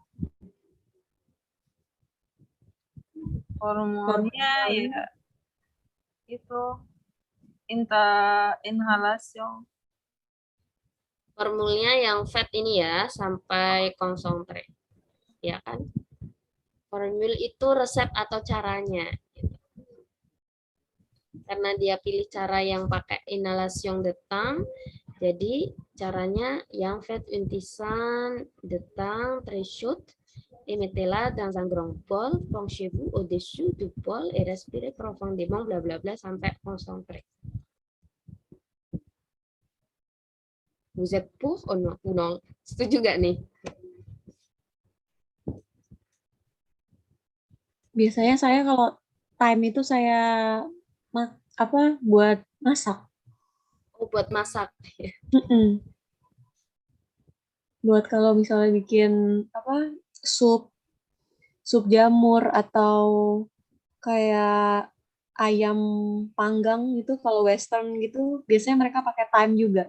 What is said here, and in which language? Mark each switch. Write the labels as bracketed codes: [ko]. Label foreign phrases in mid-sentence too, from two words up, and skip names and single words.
[id] Formulnya ya itu inhalation. Formulnya yang fat ini ya, sampai konsentre. Ya kan? Formul itu resep atau caranya. Karena dia pilih cara yang pakai [fr] inhalation de temps, [id] jadi caranya yang [fr] faites une tisane de temps très chaude et mettez-la dans un grand bol, penchez-vous au-dessus du bol et respirez profondément, blablabla sampai concentré. Vous êtes pour ou non? [id] Setuju gak nih? Biasanya saya kalau time itu saya buat masak. Oh, buat masak. Buat kalau misalnya bikin sup jamur atau kayak ayam panggang gitu, kalau western gitu biasanya mereka pakai thyme juga.